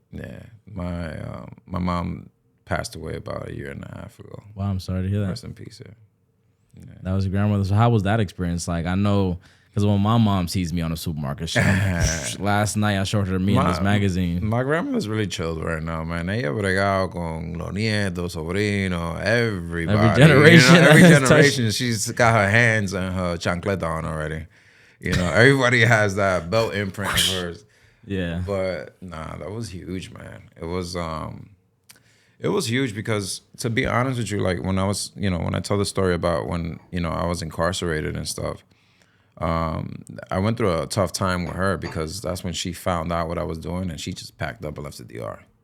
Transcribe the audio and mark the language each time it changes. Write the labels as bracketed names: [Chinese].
[English] Yeah. My mom passed away about 1.5 years ago. Wow, I'm sorry to hear that. Rest in peace. Yeah. That was your grandmother. So how was that experience? Like, I know, because when my mom sees me on the supermarket, last night I showed her me in this magazine. My grandmother's really chilled right now, man. [Spanish] Ella bregado con los nietos, sobrinos, [English] everybody. Every generation. Every generation, she's got her hands and her chancleta on already. Everybody has that belt imprint of hers. Yeah. But nah, that was huge, man. It was huge because, to be honest with you, like, when I was, when I tell the story about when, I was incarcerated and stuff, I went through a tough time with her because that's when she found out what I was doing, and she just packed up and left the DR.